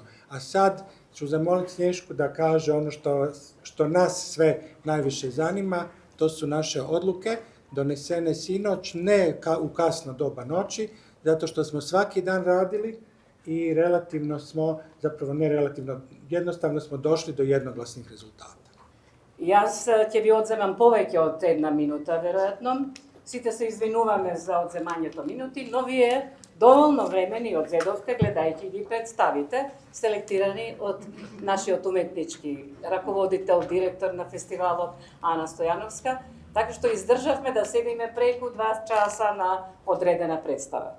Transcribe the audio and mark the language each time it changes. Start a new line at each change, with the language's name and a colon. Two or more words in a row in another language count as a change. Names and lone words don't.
Croatian: A sad ću zamoliti Snješku da kaže ono što nas sve najviše zanima, to su naše odluke, donesene sinoć, ne u kasno doba noći, zato što smo svaki dan radili i relativno smo, zapravo ne relativno, jednostavno smo došli do jednoglasnih rezultata.
Macedonian: Јас ќе ви одземам повеќе од 1 минута, веројатно. Сите се извинуваме за одземањето минути, но вие доволно времени одзедовте гледајќи ги представите, селектирани од нашиот уметнички раководител, директор на фестивалот Ана Стојановска, така што издржавме да седиме преку 2 часа на одредена представа.